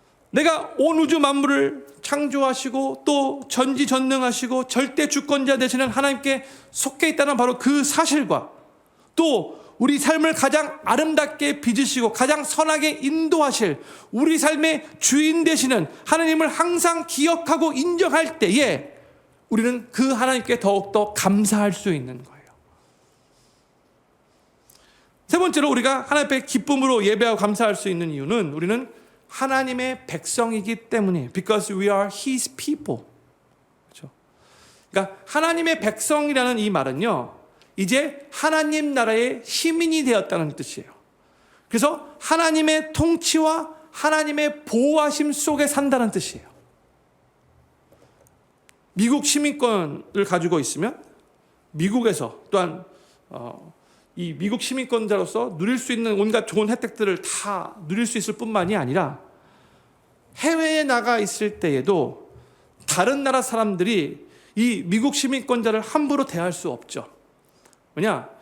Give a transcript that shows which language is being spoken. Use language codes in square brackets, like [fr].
[ko] 내가 온 우주 만물을 창조하시고 또 전지전능하시고 절대 주권자 되시는 하나님께 속해 있다는 바로 그 사실과, 또 우리 삶을 가장 아름답게 빚으시고 가장 선하게 인도하실 우리 삶의 주인 되시는 하나님을 항상 기억하고 인정할 때에 우리는 그 하나님께 더욱더 감사할 수 있는 거예요. 세 번째로 우리가 하나님 앞에 기쁨으로 예배하고 감사할 수 있는 이유는 우리는 하나님의 백성이기 때문이에요. [en] Because we are His people. [ko] 그렇죠? 그러니까 하나님의 백성이라는 이 말은요, 이제 하나님 나라의 시민이 되었다는 뜻이에요. 그래서 하나님의 통치와 하나님의 보호하심 속에 산다는 뜻이에요. 미국 시민권을 가지고 있으면 미국에서 또한 이 미국 시민권자로서 누릴 수 있는 온갖 좋은 혜택들을 다 누릴 수 있을 뿐만이 아니라 해외에 나가 있을 때에도 다른 나라 사람들이 이 미국 시민권자를 함부로 대할 수 없죠. 왜냐?